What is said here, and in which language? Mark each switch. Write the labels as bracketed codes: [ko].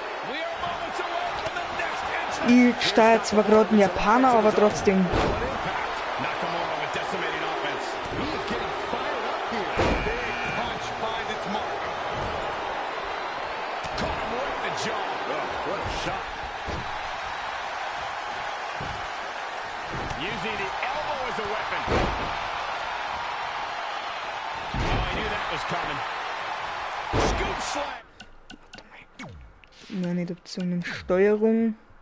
[en] We are moments away from the next entrance. [de] Ich steuere zwar gerade einen Japaner, aber trotzdem. [en] What impact? Nakamura with decimating offense. He is getting fired up here. Big punch finds its mark. Caught him right in the jaw. What a shot. Using the elbow as a weapon. Oh, I knew that was coming. Scoop slam. [de] Meine Optionen Steuerung.